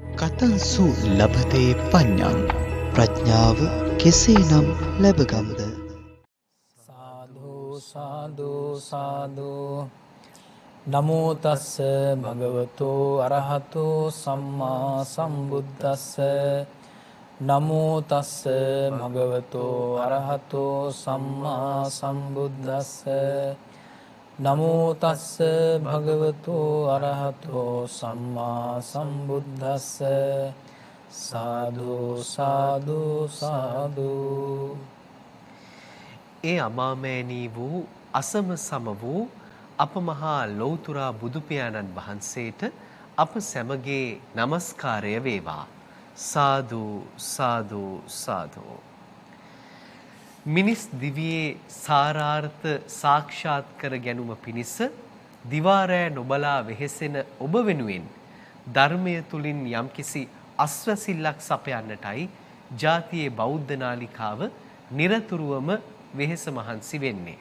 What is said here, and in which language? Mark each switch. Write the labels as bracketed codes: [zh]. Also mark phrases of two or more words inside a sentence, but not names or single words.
[pi] කතංසු ලබතේ පඤ්ඤං [si] ප්‍රඥාව කෙසේනම් ලැබගම්ද? [pi] සාදු සාදු සාදු නමෝ තස්ස භගවතු අරහතු සම්මා සම්බුද්දස්ස නමෝ තස්ස භගවතු අරහතු සම්මා සම්බුද්දස්ස නමෝ තස්ස භගවතු අරහතු සම්මා සම්බුද්දස්ස සාදු සාදු සාදු. [si] ඒ අමාමෑණී වූ අසම සම වූ අප මහා ලෞතුරා බුදු පියාණන් වහන්සේට අප සැමගේ নমස්කාරය වේවා. [pi] සාදු සාදු සාදු. [si] මිනිස් දිවියේ සාරාර්ථ සාක්ෂාත් කර ගැනීම පිණිස දිවාරෑ නොබලා වෙහෙසෙන ඔබ වෙනුවෙන් ධර්මය තුලින් යම්කිසි අස්වැසිල්ලක් සපයන්නටයි ජාතියේ බෞද්ධ නාලිකාව නිරතුරුවම වෙහෙස මහන්සි වෙන්නේ.